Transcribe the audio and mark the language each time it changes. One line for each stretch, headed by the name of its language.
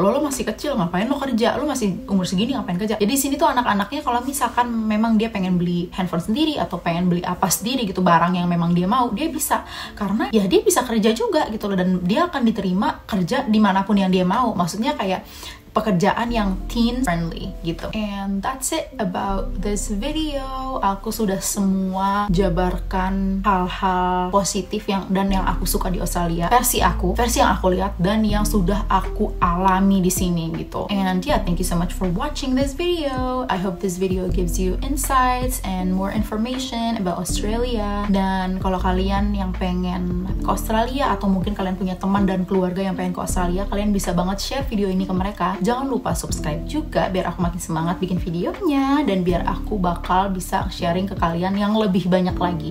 Indonesian: Lo masih kecil ngapain lo kerja? Lo masih umur segini ngapain kerja? Jadi di sini tuh anak-anaknya kalau misalkan memang dia pengen beli handphone sendiri atau pengen beli apa sendiri gitu, barang yang memang dia mau, dia bisa. Karena ya dia bisa kerja juga gitu loh, dan dia akan diterima kerja dimanapun yang dia mau. Maksudnya kayak pekerjaan yang
English: teen friendly
Indonesian: gitu.
English: And that's it about this video.
Indonesian: Aku sudah semua jabarkan hal-hal positif yang aku suka di Australia, versi yang aku lihat dan yang sudah aku alami di sini gitu.
English: And yeah, thank you so much for watching this video. I hope this video gives you insights and more information about Australia.
Indonesian: Dan kalau kalian yang pengen ke Australia atau mungkin kalian punya teman dan keluarga yang pengen ke Australia, kalian bisa banget share video ini ke mereka. Jangan lupa subscribe juga biar aku makin semangat bikin videonya dan biar aku bakal bisa sharing ke kalian yang lebih banyak lagi.